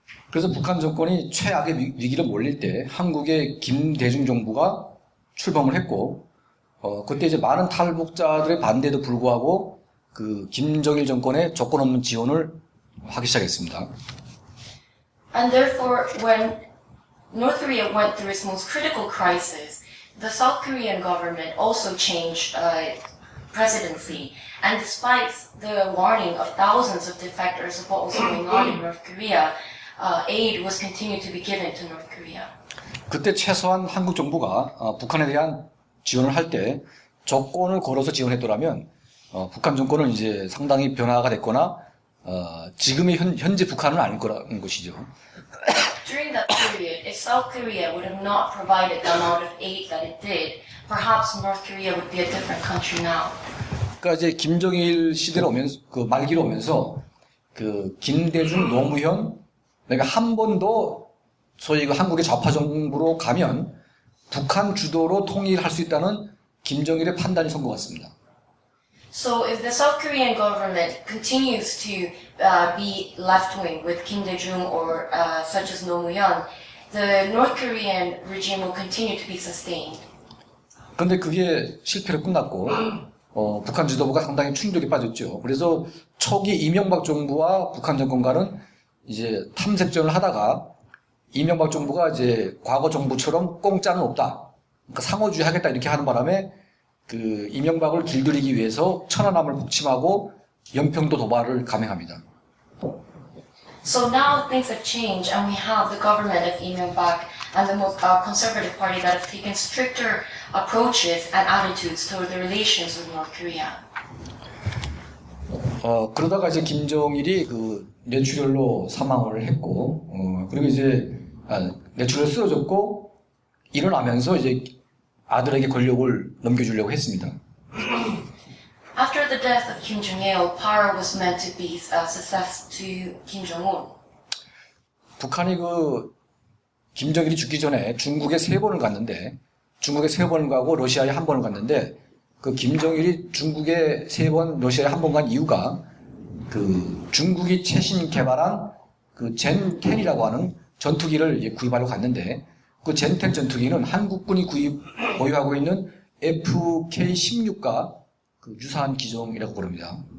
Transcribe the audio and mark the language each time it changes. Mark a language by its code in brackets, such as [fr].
[ko] 그래서 북한 정권이 최악의 위기를 몰릴 때 한국의 김대중 정부가 출범을 했고, 그때 이제 많은 탈북자들의 반대에도 불구하고 김정일 정권의 조건 없는 지원을 하기 시작했습니다. [en] And therefore, when North Korea went through its most critical crisis, the South Korean government also changed presidency. And despite the warning of thousands of defectors of what was going on in North Korea, aid was continued to be given to North Korea. [ko] 그때 최소한 한국 정부가 북한에 대한 지원을 할 때 조건을 걸어서 지원했더라면 북한 정권은 이제 상당히 변화가 됐거나 지금의 현재 북한은 아닐 거라는 것이죠. [en] During that period, if South Korea would have not provided the amount of aid that it did, perhaps North Korea would be a different country now. [ko] 그러니까 이제 김정일 시대로 오면서 말기로 오면서 김대중, 노무현 그러니까 한 번도 소위 한국의 좌파 정부로 가면 북한 주도로 통일할 수 있다는 김정일의 판단이 선 것 같습니다. [en] So if the South Korean government continues to be left-wing with Kim Dae-jung or such as Roh Moo-hyun, the North Korean regime will continue to be sustained. [ko] 그런데 그게 실패로 끝났고 북한 지도부가 상당히 충격에 빠졌죠. 그래서 초기 이명박 정부와 북한 정권과는 이제 탐색전을 하다가 이명박 정부가 이제 과거 정부처럼 공짜는 없다. 그러니까 상호주의 하겠다 이렇게 하는 바람에 이명박을 길들이기 위해서 천안함을 북침하고 연평도 도발을 감행합니다. [en] So now things have changed and we have the government of Lee Myung-bak and the most conservative party that have taken stricter approaches and attitudes toward the relations with North Korea. [ko] 그러다가 이제 김정일이 뇌출혈로 사망을 했고, 그리고 이제 뇌출혈 쓰러졌고 일어나면서 이제 아들에게 권력을 넘겨주려고 했습니다. [en] After the death of Kim Jong-il, power was meant to be successed to Kim Jong-un. [ko] 북한이 김정일이 죽기 전에 중국에 3번을 갔는데, 중국에 3번을 가고 러시아에 1번을 갔는데, 김정일이 중국에 3번, 러시아에 1번 간 이유가 중국이 최신 개발한 젠10이라고 하는 전투기를 이제 구입하려고 갔는데, 젠10 전투기는 한국군이 보유하고 있는 FK-16과 유사한 기종이라고 부릅니다.